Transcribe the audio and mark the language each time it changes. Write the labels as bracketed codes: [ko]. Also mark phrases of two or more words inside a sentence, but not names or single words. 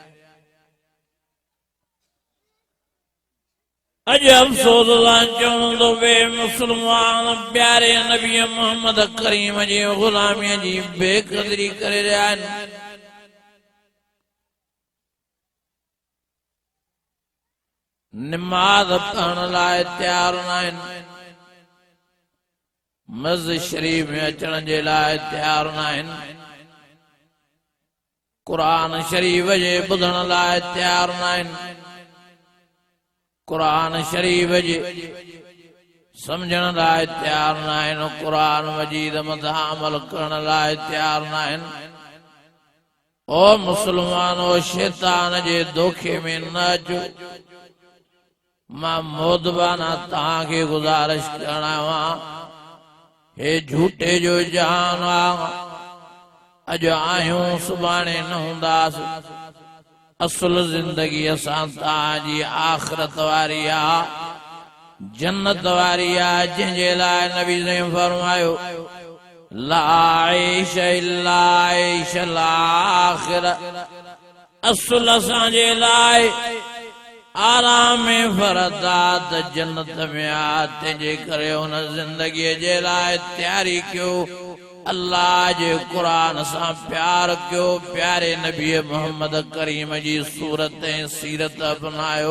[sd] अज अफसोस का चवणो तो वे मुसलमान प्यारे नबी मोहम्मद करीम जी गुलामी जी बेकदरी करे रहा है। नमाज पढ़ण लाइ तैयार न आहिनि, मस्जिद शरीफ में अचण जे लाइ तैयार न आहिनि, कुरान शरीफ जे ॿुधण लाइ तैयार न आहिनि, कुरान शरीफ जे समझण लाइ तैयार न आहिनि, कुरान मजीद मथां अमल करण लाइ तैयार न आहिनि। ओ मुसलमानो, शैतान जे धोखे में न अचो। मां मोदबाना तव्हांखे गुज़ारिश करणा हे झूठे जो जहान अज आहियूं सुभाणे न हूंदासीं। असुल जिंदगी असां तव्हांजी आख़िरत वारी आहे, जन्नत वारी आहे, जंहिंजे लाइ नबी ने फरमायो [ar] لا عيش إلا عيش الآخرة. [sd] असुल असांजे लाइ आराम में फरदात जन्नत में आ, तंहिंजे करे हुन जिंदगी जे लाइ तैयारी कयो। अल्लाह जे कुरान सां प्यार कयो, प्यारे नबी मोहम्मद करीम जी सूरत ऐं सीरत अपनायो।